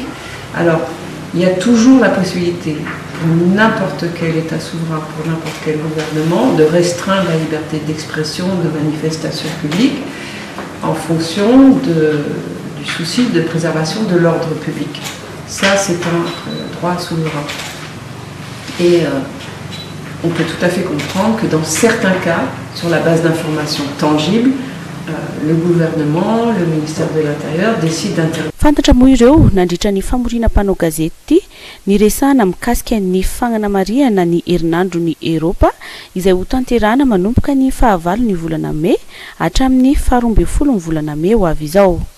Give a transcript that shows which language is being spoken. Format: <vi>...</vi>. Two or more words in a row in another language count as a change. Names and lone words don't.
<fr>Alors, il y a toujours la possibilité pour n'importe quel État souverain, pour n'importe quel gouvernement, de restreindre la liberté d'expression, de manifestation publique, en fonction du souci de préservation de l'ordre public. Ça, c'est un droit souverain. Et on peut tout à fait comprendre que dans certains cas, sur la base d'informations tangibles, le gouvernement, le ministère de l'Intérieur décide d'intervenir.</fr> <mg>Fantatra moa ireo nandritra ny famorinam-panao gazety ny resahana mikasika ny fagnanamariana ny herinandro ny Eropa izay ho tanterahana manomboka ny fahavalo ny volana May hatramin'ny 12 ny volana May ho avy izao.</mg>